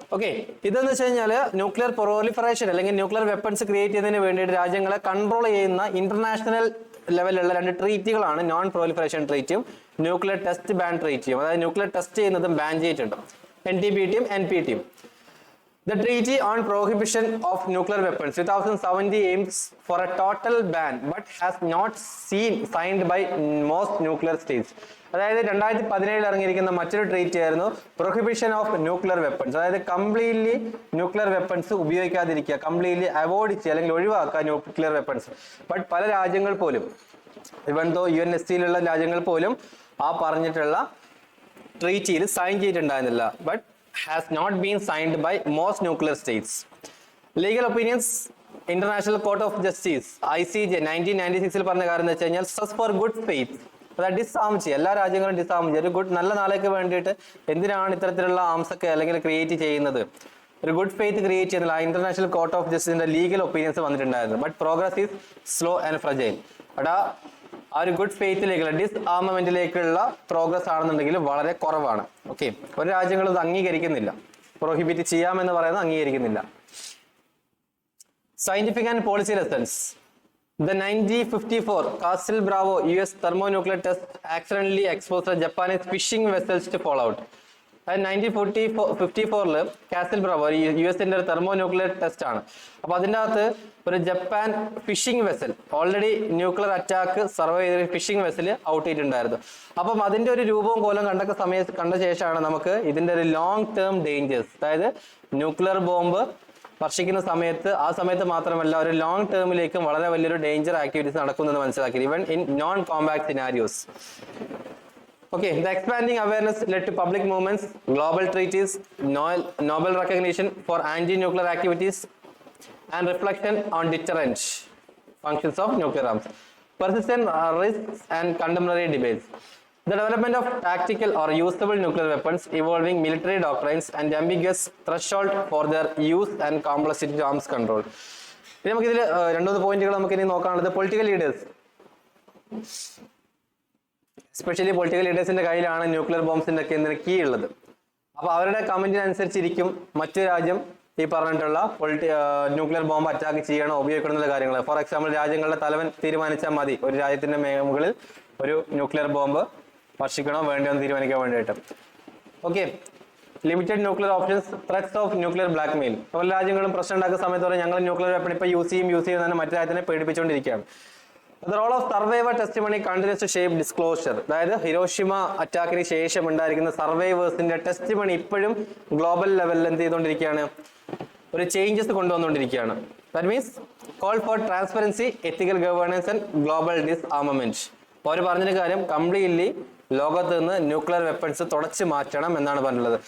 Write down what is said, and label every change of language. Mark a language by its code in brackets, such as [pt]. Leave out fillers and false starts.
[ml] Okay, ഇതെന്ന് വെച്ച് കഴിഞ്ഞാൽ ന്യൂക്ലിയർ പ്രൊലിഫറേഷൻ അല്ലെങ്കിൽ ന്യൂക്ലിയർ വെപ്പൺസ് ക്രിയേറ്റ് ചെയ്യുന്നതിന് വേണ്ടിയിട്ട് രാജ്യങ്ങളെ കൺട്രോൾ ചെയ്യുന്ന ഇന്റർനാഷണൽ ലെവലിലുള്ള 2 ട്രീറ്റികളാണ് non proliferation ട്രീറ്റിയും nuclear test ban ട്രീറ്റിയും. അതായത് ന്യൂക്ലിയർ ടെസ്റ്റ് ചെയ്യുന്നതും ബാൻ ചെയ്തിട്ടുണ്ട്, NTBTയും NPTയും. [en] The Treaty on Prohibition of Nuclear Weapons 2070 aims for a total ban but has not seen signed by most nuclear states. [ml] അതായത് 2017 ഇറങ്ങിയിരിക്കുന്ന മറ്റൊരു treaty ആയിരുന്നു prohibition of nuclear weapons. അതായത് completely nuclear weapons ഉപയോഗിക്കാതിരിക്കുക, completely avoid ചെയ്യുക അല്ലെങ്കിൽ ഒഴിവാക്കുക nuclear weapons. But പല രാജ്യങ്ങൾ പോലും ഇവൻ ദോ UNSCയിലുള്ള രാജ്യങ്ങൾ പോലും ആ പറഞ്ഞിട്ടുള്ള ട്രീറ്റിയിൽ sign ചെയ്തിട്ടുണ്ടായിരുന്നില്ല. [en] But has not been signed by most nuclear states. Legal opinions. [ml] International Court of Justice ICJ 1996 പറഞ്ഞ കാര്യം എന്ന് വെച്ച് കഴിഞ്ഞാൽ [en] Stress for good faith. [ml] അതായത് ഡിസാം ചെയ്യുക, എല്ലാ രാജ്യങ്ങളും ഡിസാം ചെയ്യുക. ഒരു നല്ല നാളേക്ക് വേണ്ടിയിട്ട് എന്തിനാണ് ഇത്തരത്തിലുള്ള ആംസ് ഒക്കെ അല്ലെങ്കിൽ ക്രിയേറ്റ് ചെയ്യുന്നത്, ഒരു ഗുഡ് ഫെയ്ത്ത് ക്രിയേറ്റ് ചെയ്യുന്നില്ല. International court of ജസ്റ്റിസിന്റെ legal opinions വന്നിട്ടുണ്ടായിരുന്നു. [en] But progress is slow and fragile. [ml] അടാ ആ ഒരു ഗുഡ് ഫെയ്ത്തിലേക്കുള്ള ഡിസ്ആർമമെന്റിലേക്കുള്ള പ്രോഗ്രസ് ആണെന്നുണ്ടെങ്കിൽ വളരെ കുറവാണ്. ഓക്കെ, ഒരു രാജ്യങ്ങളും ഇത് അംഗീകരിക്കുന്നില്ല, പ്രൊഹിബിറ്റ് ചെയ്യാമെന്ന് പറയുന്നത് അംഗീകരിക്കുന്നില്ല. [en] Scientific and policy lessons. The 1954 Castle Bravo US thermonuclear test accidentally exposed the Japanese fishing vessels to fallout. [ml] 1954 castle Bravo US-ന്റെ ഒരു തെർമോന്യൂക്ലിയർ ടെസ്റ്റ് ആണ്. അപ്പൊ അതിൻ്റെ അകത്ത് ഒരു Japan phishing vessel already nuclear attack survive ചെയ്ത ഫിഷിംഗ് വെസൽ ഔട്ട് ചെയ്തിട്ടുണ്ടായിരുന്നു. അപ്പം അതിന്റെ ഒരു രൂപവും കോലം കണ്ട ശേഷമാണ് നമുക്ക് ഇതിന്റെ ഒരു ലോങ് ടേം ഡേഞ്ചേഴ്സ്, അതായത് ന്യൂക്ലിയർ ബോംബ് വർഷിക്കുന്ന സമയത്ത് ആ സമയത്ത് മാത്രമല്ല ഒരു ലോങ് ടേമിലേക്കും വളരെ വലിയൊരു ഡേഞ്ചർ ആക്ടിവിറ്റീസ് നടക്കുമെന്ന് മനസ്സിലാക്കി, [en] Even in non combat scenarios. Okay, the expanding awareness led to public movements, global treaties, Nobel recognition for anti-nuclear activities, and reflection on deterrent functions of nuclear arms. Persistent risks and contemporary debates. The development of tactical or usable nuclear weapons, evolving military doctrines, and ambiguous threshold for their use and complexity to arms control. [ml] ഇനി നമുക്കിതിൽ 2-3 പോയിന്റുകൾ നമുക്ക് ഇനി നോക്കാനുള്ളത് political leaders. Especially political ലീഡേഴ്സിന്റെ കയ്യിലാണ് nuclear ബോംബ്സിന്റെ ഒക്കെ key ഉള്ളത്. അപ്പൊ അവരുടെ കമന്റിനനുസരിച്ചിരിക്കും മറ്റു രാജ്യം ഈ പറഞ്ഞിട്ടുള്ള ന്യൂക്ലിയർ ബോംബ് അറ്റാക്ക് ചെയ്യണോ ഉപയോഗിക്കണം എന്നുള്ള കാര്യങ്ങൾ. ഫോർ എക്സാമ്പിൾ, രാജ്യങ്ങളുടെ തലവൻ തീരുമാനിച്ചാൽ മതി ഒരു രാജ്യത്തിന്റെ മുകളിൽ ഒരു ന്യൂക്ലിയർ ബോംബ് വർഷിക്കണോ വേണ്ടോ എന്ന് തീരുമാനിക്കാൻ വേണ്ടിയിട്ട്. [en] Okay, limited nuclear options, threats of nuclear blackmail. [ml] പല രാജ്യങ്ങളും പ്രശ്നം ഉണ്ടാക്കുന്ന സമയത്ത് പറയും ഞങ്ങൾ ന്യൂക്ലിയർ വെപ്പൺ ഇപ്പൊ യൂസ് ചെയ്യും തന്നെ മറ്റു രാജ്യത്തിനെ പേടിപ്പിച്ചുകൊണ്ടിരിക്കുകയാണ്. [en] The role of survivor testimony continues to shape disclosure. [ml] അതായത് ഹിരോഷിമ അറ്റാക്കിന് ശേഷം ഉണ്ടായിരിക്കുന്ന സർവൈവേഴ്സിന്റെ ടെസ്റ്റിമണി ഇപ്പോഴും ഗ്ലോബൽ ലെവലിൽ എന്ത് ചെയ്തുകൊണ്ടിരിക്കുകയാണ്, ഒരു changes കൊണ്ടുവന്നുകൊണ്ടിരിക്കുകയാണ്. [en] That means call for transparency, ethical governance and global disarmament. [ml] അപ്പോൾ അവർ പറഞ്ഞൊരു കാര്യം, കംപ്ലീറ്റ്ലി ലോകത്ത് നിന്ന് ന്യൂക്ലിയർ വെപ്പൺസ് തുടച്ചു മാറ്റണം എന്നാണ് പറഞ്ഞിട്ടുള്ളത്.